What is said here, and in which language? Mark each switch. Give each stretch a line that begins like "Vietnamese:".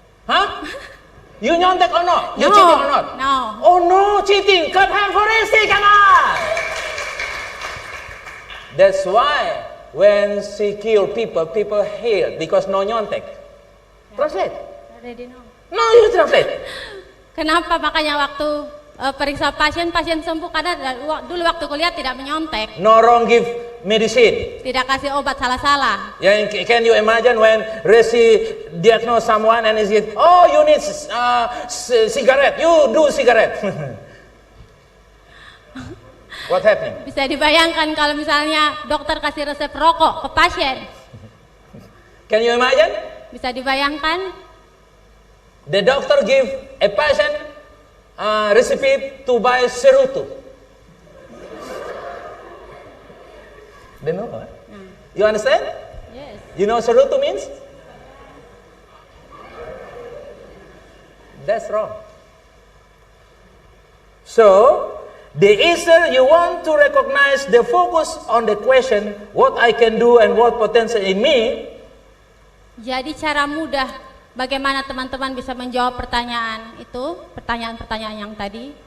English: Huh? You nyontek or not? You No. cheating or not? No. Oh no, cheating. Clap hand for Rizky, come on. That's why when secure people heal because no nyontek. Translate. Already know. No, you translate.
Indonesian: Kenapa makanya waktu periksa pasien sembuh karena dulu waktu kuliah tidak menyontek,
English: No wrong give medicine.
Indonesian: tidak kasih obat salah-salah.
English: Yeah, can you imagine when Resi diagnose someone and he says, oh, you need cigarette, you do cigarette. What happening?
Indonesian: Bisa dibayangkan kalau misalnya dokter kasih resep rokok ke pasien.
English: Can you imagine?
Indonesian: Bisa dibayangkan
English: The doctor give a patient recipe to buy Cerutu. They know, huh? You understand? yes. You know Cerutu means? That's wrong. So, the answer you want to recognize the focus on the question, what I can do and what potential in me.
Indonesian: Jadi cara mudah bagaimana teman-teman bisa menjawab pertanyaan itu, pertanyaan-pertanyaan yang tadi.